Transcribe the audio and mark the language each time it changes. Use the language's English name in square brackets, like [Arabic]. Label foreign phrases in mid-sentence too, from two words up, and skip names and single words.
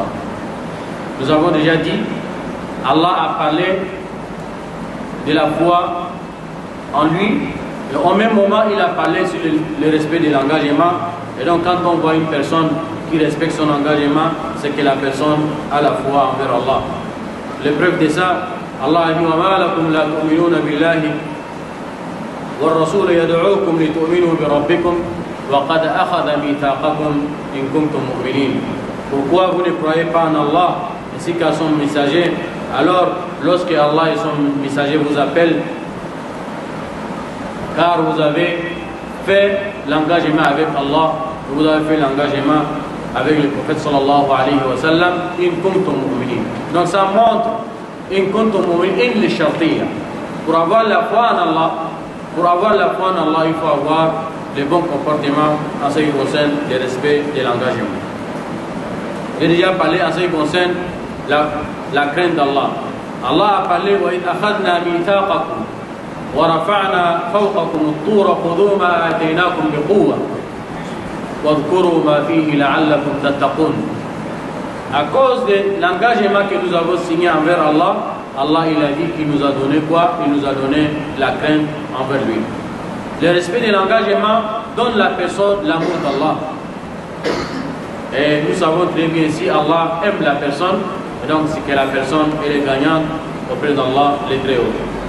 [French] Nous avons déjà dit, Allah a parlé de la foi en lui, et au même moment, il a parlé sur le respect de l'engagement. Et donc, quand on voit une personne qui respecte son engagement, c'est que la personne a la foi envers Allah. L'épreuve de ça, Allah a dit [Arabic] وَمَا لَكُمْ لَا تُؤْمِنُونَ بِاللَّهِ وَالرَّسُولُ يَدْعُوكُمْ لِتُؤْمِنُوا بِرَبِّكُمْ وَقَدْ أَخَذَ مِيثَاقَكُمْ إِن كُنتُم مُؤْمِنِينَ. [French] Pourquoi vous ne croyez pas en Allah ainsi qu'à son messager? Alors, lorsque Allah et son messager vous appellent, car vous avez fait l'engagement avec Allah, vous avez fait l'engagement avec le prophète [Arabic] صلى الله عليه وسلم, إن كنتم مؤمنين. [French] Donc ça montre [Arabic] إن كنتم مؤمنين للشرطية. [French] Pour avoir la foi en Allah, il faut avoir le bon comportement en ce qui concerne le respect de l'engagement. J'ai déjà parlé en ce qui concerne la crainte d'Allah. Allah a parlé [Arabic] وإن أخذنا ميثاقكم ورفعنا فوقكم الطور خذوا ما آتيناكم بقوة واذكروا ما فيه لعلكم تتقون. [French] À cause de l'engagement que nous avons signé envers Allah, Allah il a dit qu'il nous a donné quoi? Il nous a donné la crainte envers lui. Le respect de l'engagement donne à la personne l'amour d'Allah. Et nous savons très bien si Allah aime la personne, et donc c'est que la personne elle est gagnante auprès d'Allah les très haut.